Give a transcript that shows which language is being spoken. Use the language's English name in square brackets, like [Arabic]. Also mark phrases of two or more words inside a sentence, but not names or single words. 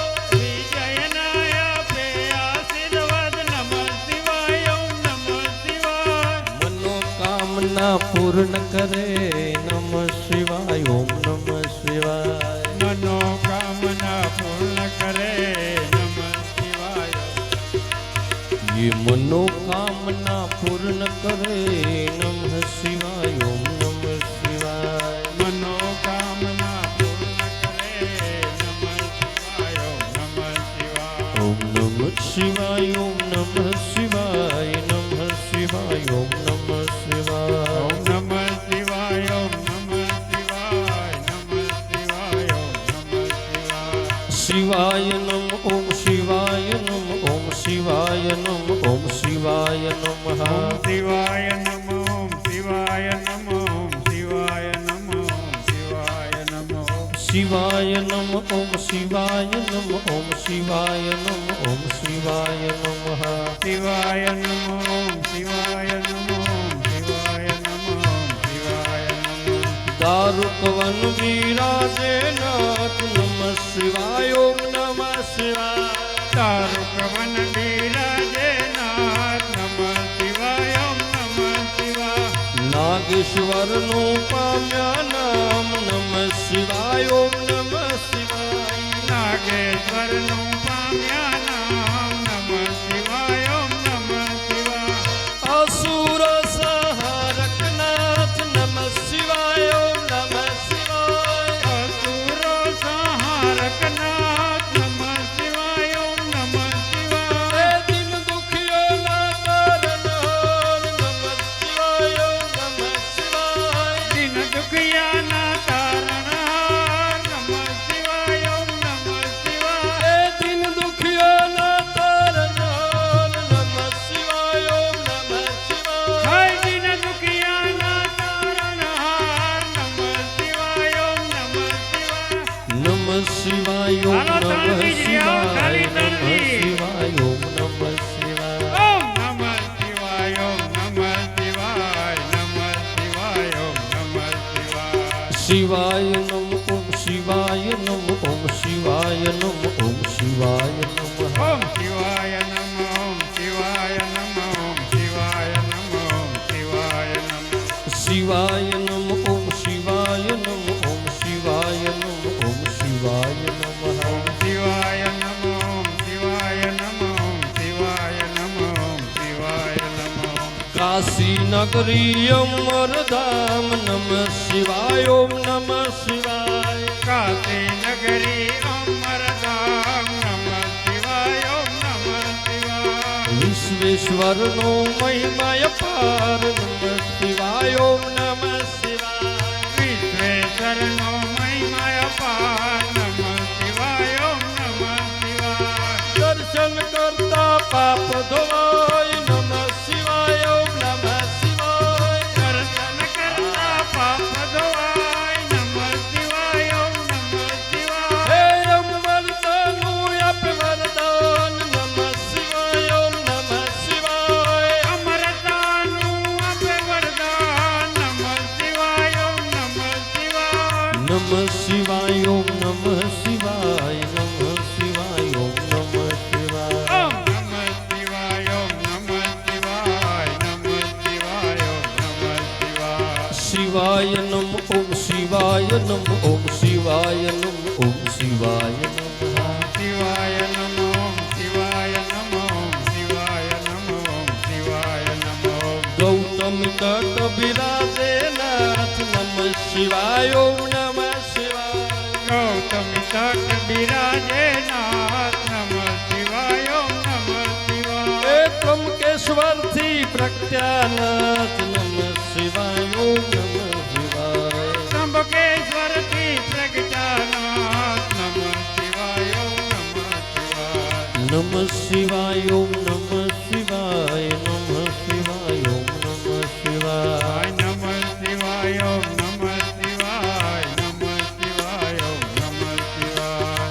[Gujarati] વિજયના આપે આશીર્વાદ [Sanskrit] નમઃ શિવાય ઓમ નમઃ શિવાય [Gujarati] મનોકામના પૂર્ણ કરે [Sanskrit] નમઃ શિવાય ઓમ નમઃ શિવાય [Gujarati] મનોકામના પૂર્ણ કરે [Sanskrit] નમઃ શિવાય [Hindi] ये मनोकामना पूर्ण करे [Sanskrit] नमः शिवाय ओम नमः शिवाय [Gujarati] મનોકામના પૂર્ણ કરે [Sanskrit] નમઃ શિવાય ઓમ નમઃ શિવાય ओम नमः शिवाय ओम नमः शिवाय नमः शिवाय ओम नमः शिवाय ઓમ નમઃ શિવાય ઓમ નમઃ શિવાય નમઃ શિવાય ઓમ નમઃ શિવાય शिवाय नम ओम शिवाय नम ओम शिवाय नम ओम शिवाय नमः ઓમ શિવાય નમઃ ઓમ શિવાય નમઃ ઓમ શિવાય નમઃ ઓમ શિવાય નમઃ शिवाय नम ओम शिवाय नम ओम शिवाय नम ओम शिवाय नमः શિવાય નમઃ ઓમ શિવાય નમઃ ઓમ શિવાય નમઃ ઓમ શિવાય નમઃ [Gujarati] દારુકવન વિરાજે નાથ [Sanskrit] नमः शिवाय ओम नमः शिवाय [Gujarati] તારુકવન બિરાજે નાથ [Sanskrit] નમઃ શિવાય ઓમ નમઃ શિવાય [Gujarati] નાગેશ્વર નો પામ્યા નામ [Sanskrit] नमः शिवाय ओम नमः शिवाय [Gujarati] નાગેશ્વરનું પામ્યા નામ [Sanskrit] નમઃ શિવાય ઓમ નમઃ શિવાય [Gujarati] અસુર સંહારક નાથ [Sanskrit] नमः शिवाय ओम नमः शिवाय [Gujarati] અસુરો સંહારક નાથ [Sanskrit] નમઃ શિવાય ઓમ નમઃ શિવાય [Gujarati] હે દિન દુખિયોં ના તારનહાર [Sanskrit] नमः शिवाय ओम नमः शिवाय [Gujarati] દિન દુખિયાના તારણહાર [Sanskrit] નમઃ શિવાય ઓમ નમઃ શિવાય [Gujarati] હે દિન દુખિયોં ના તારનહાર [Sanskrit] नमः शिवाय ओम नमः शिवाय [Gujarati] હે દિન દુખિયાના તારણહાર [Sanskrit] નમઃ શિવાય ઓમ નમઃ શિવાય नमः शिवाय ओम [Gujarati] હાલો [Sanskrit] नमः [Gujarati] તણવી જ રહ્યા, [Sanskrit] शिवाय [Gujarati] ખાલી [Sanskrit] नमः [Gujarati] તણવી. [Sanskrit] शिवाय ओम नमः शिवाय ઓમ નમઃ શિવાય ઓમ નમઃ શિવાય નમઃ શિવાય ઓમ નમઃ શિવાય शिवाय नम ओम शिवाय नम ओम शिवाय नम ओम शिवाय नमः ઓમ શિવાય નમઃ ઓમ શિવાય નમઃ ઓમ શિવાય નમઃ ઓમ શિવાય નમઃ शिवाय नम ओम शिवाय नम ओम शिवाय नम ओम शिवाय नमः ઓમ શિવાય નમઃ ઓમ શિવાય નમઃ ઓમ શિવાય નમઃ ઓમ શિવાય નમઃ [Gujarati] કાશી નગરી અમર ધામ [Sanskrit] नमः शिवाय ओम नमः शिवाय [Gujarati] કાશી નગરી અમરધામ [Sanskrit] નમઃ શિવાય ઓમ નમઃ શિવાય [Gujarati] વિશ્વેશ્વર નો મહિમા અપાર [Sanskrit] नमः शिवाय ओम नमः शिवाय [Gujarati] વિશ્વેશ્વરનો મહિમા અપાર [Sanskrit] નમઃ શિવાય ઓમ નમઃ શિવાય [Gujarati] દર્શન કરતા પાપ ધોવાય [Sanskrit] नमः शिवाय ओम नमः शिवाय [Gujarati] દર્શન કરતા પાપ ધોવાય [Sanskrit] નમઃ શિવાય ઓમ નમઃ શિવાય [Gujarati] હે અમરદાનુ આપ વરદાન [Sanskrit] नमः शिवाय ओम नमः शिवाय [Gujarati] અમરતાનું આપે વરદાન [Sanskrit] નમઃ શિવાય ઓમ નમઃ શિવાય नमः शिवाय ओम नमः शिवाय नमः शिवाय ओम नमः शिवाय ઓમ નમઃ શિવાય ઓમ નમઃ શિવાય નમઃ શિવાય ઓમ નમઃ શિવાય शिवाय नम ओम शिवाय नम ओम शिवाय नम ओम शिवाय नमः શિવાય નમઃ ઓમ શિવાય નમઃ ઓમ શિવાય નમઃ ઓમ શિવાય નમઃ [Gujarati] ગૌતમ તટ વિરાજે નાથ [Sanskrit] नमः शिवाय ओम नमः शिवाय [Gujarati] ગૌતમ તટ બિરાજે નાથ [Sanskrit] નમઃ શિવાય ઓમ નમઃ શિવાય [Gujarati] હે ત્ર્યંબકેશ્વર થી પ્રજ્ઞાનાથ [Sanskrit] नमः शिवाय ओम नमः शिवाय [Gujarati] त्र्यंबकेश्वरથી પ્રગટાનાથ [Sanskrit] નમઃ શિવાય ઓમ નમઃ શિવાય. નમઃ શિવાય ઓમ નમઃ શિવાય નમઃ શિવાય ઓમ નમઃ શિવાય નમઃ શિવાય ઓમ નમઃ શિવાય નમઃ શિવાય ઓમ નમઃ શિવાય.